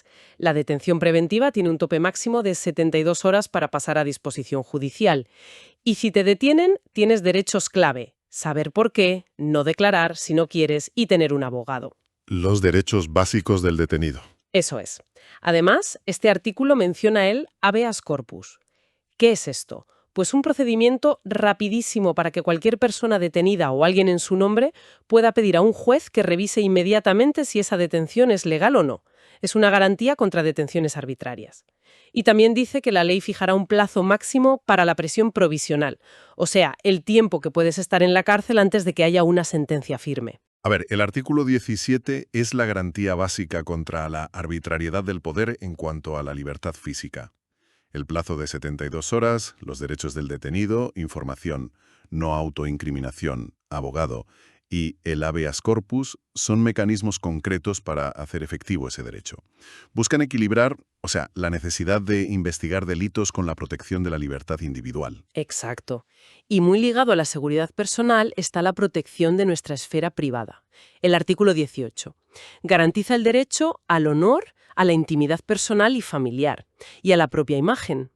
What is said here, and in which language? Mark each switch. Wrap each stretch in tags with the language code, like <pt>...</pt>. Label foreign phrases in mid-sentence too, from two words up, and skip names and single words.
<es>La detención preventiva tiene un tope máximo de 72 horas para pasar a disposición judicial. Y si te detienen, tienes derechos clave: saber por qué, no declarar si no quieres y tener un abogado. Los derechos básicos del detenido. Eso es. Además, este artículo menciona el</es> <la>habeas corpus.</la> <es>¿Qué es esto? Pues un procedimiento rapidísimo para que cualquier persona detenida o alguien en su nombre pueda pedir a un juez que revise inmediatamente si esa detención es legal o no. Es una garantía contra detenciones arbitrarias. Y también dice que la ley fijará un plazo máximo para la prisión provisional, o sea, el tiempo que puedes estar en la cárcel antes de que haya una sentencia firme. A ver, el artículo 17 es la garantía básica contra la arbitrariedad del poder en cuanto a la libertad física. El plazo de 72 horas, los derechos del detenido, información, no autoincriminación, abogado y el</es> <la>habeas corpus</la> <es>son mecanismos concretos para hacer efectivo ese derecho. Buscan equilibrar, la necesidad de investigar delitos con la protección de la libertad individual. Exacto. Y muy ligado a la seguridad personal está la protección de nuestra esfera privada. El artículo 18 garantiza el derecho al honor, a la intimidad personal y familiar, y a la propia imagen.</es>